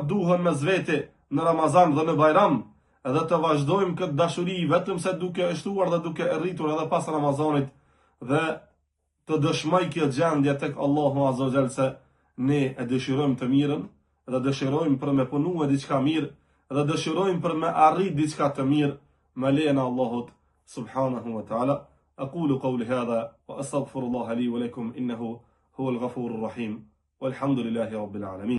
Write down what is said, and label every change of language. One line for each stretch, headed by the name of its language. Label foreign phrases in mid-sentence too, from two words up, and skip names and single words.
Albanian: duhen mes vete në Ramazan dhe në Bajram, edhe të vazhdojmë këtë dashuri vetëm se duke e shtuar dhe duke e rritur edhe pas Ramazanit, dhe të dëshmoj kjo gjendje tek Allahu
Arabic: عز وجل
Albanian: se ne e dëshirojmë të mirën, dhe dëshirojmë për me punu e diçka mirë, dhe dëshirojmë për me arrit diçka të mirë, me lejnë Allahut
Arabic: سبحانه وتعالى. أقول قولي هذا وأستغفر الله لي ولكم إنه هو الغفور الرحيم والحمد لله رب العالمين.